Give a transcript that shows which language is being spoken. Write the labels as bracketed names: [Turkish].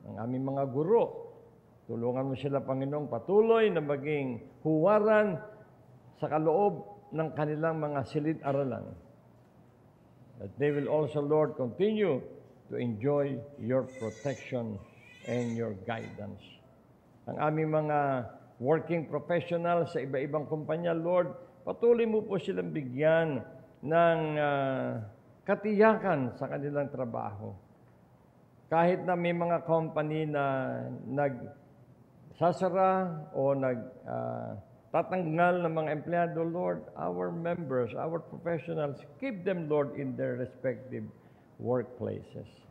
[Filipino] Ang aming mga guro, tulungan mo sila, Panginoong, patuloy na maging huwaran sa kaloob ng kanilang mga silid-aralan. [English] That they will also, Lord, continue to enjoy your protection and your guidance. [Filipino] Ang aming mga working professionals sa iba-ibang kumpanya, Lord, patuloy mo po silang bigyan ng katiyakan sa kanilang trabaho. Kahit na may mga company na nagsasara o tatanggal ng mga empleyado, Lord, [English] our members, our professionals, keep them, Lord, in their respective workplaces.